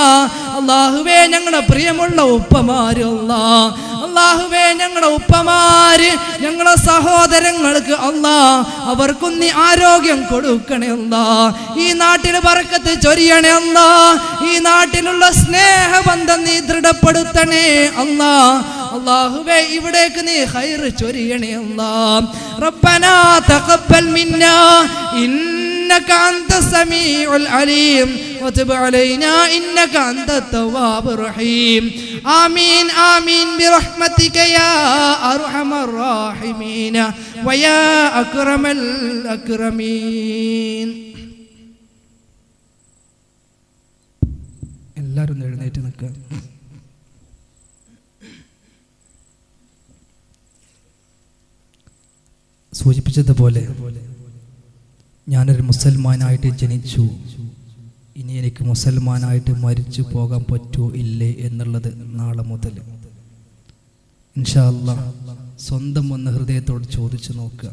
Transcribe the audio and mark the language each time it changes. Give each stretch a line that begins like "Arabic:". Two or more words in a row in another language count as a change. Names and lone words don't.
Malayalam: അല്ലാഹുവേ ഞങ്ങളുടെ പ്രിയമുള്ള ഉപ്പമാര് അല്ലാ, അല്ലാഹുവേ ഞങ്ങളുടെ ഉപ്പമാര് ഞങ്ങളുടെ സഹോദരങ്ങൾക്ക് അല്ലാ അവർക്കും നീ ആരോഗ്യം കൊടുക്കണേ അല്ലാ. ഈ നാട്ടിൽ ബർക്കത്ത് ചൊരിയണേ അല്ലാ. ഈ നാട്ടിലുള്ള സ്നേഹബന്ധം നീ ദൃഢപ്പെടുത്തണേ അല്ലാ. അല്ലാഹുവേ ഇവിടേക്ക് നീ ഖൈർ ചൊരിയണേ അല്ലാ.
Arabic: ربنا تقبل منا إنك أنت السميع العليم وتب علينا إنك أنت التواب الرحيم آمين آمين برحمتك يا أرحم الراحمين ويا أكرم الأكرمين.
Malayalam: എല്ലാവരും എഴുന്നേറ്റ് നിൽക്കുക. സൂചിപ്പിച്ചതുപോലെ ഞാനൊരു മുസൽമാനായിട്ട് ജനിച്ചു, ഇനി എനിക്ക് മുസൽമാനായിട്ട് മരിച്ചു പോകാൻ പറ്റുമോ ഇല്ലേ എന്നുള്ളത് നാളെ മുതൽ
Arabic: إن شاء الله
Malayalam: സ്വന്തം ഒന്ന് ഹൃദയത്തോട് ചോദിച്ചു നോക്കുക.